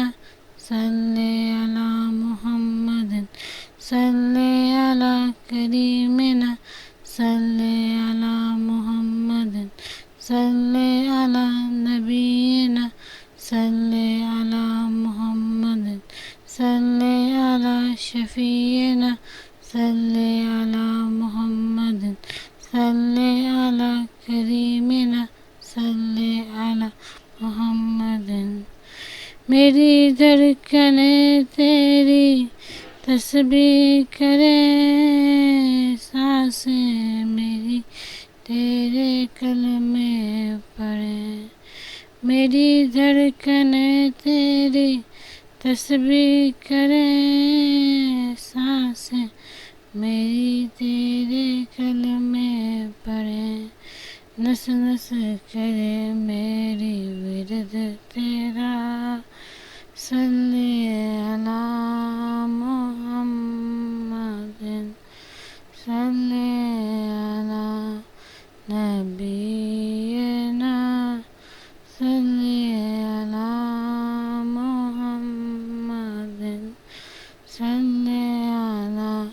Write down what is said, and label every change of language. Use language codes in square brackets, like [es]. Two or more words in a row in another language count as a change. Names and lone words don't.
[ar] صل على محمد صل على كريمنا صل على محمد صل على نبينا صل على محمد صل على شفيعنا صل على محمد صل على كريمنا صل على محمد. [ur] میری دھڑکنیں تیری تسبیح کرے، سانسیں میری تیرے کلمے پڑھے. میری دھڑکنیں تیری تسبیح کرے، سانسیں میری تیرے کلمے پڑھے. نس نس کرے میری ورد تیرا [ar] صل على محمد صل على نبينا صل على محمد صل على मुहम्मदिन सल्ले अला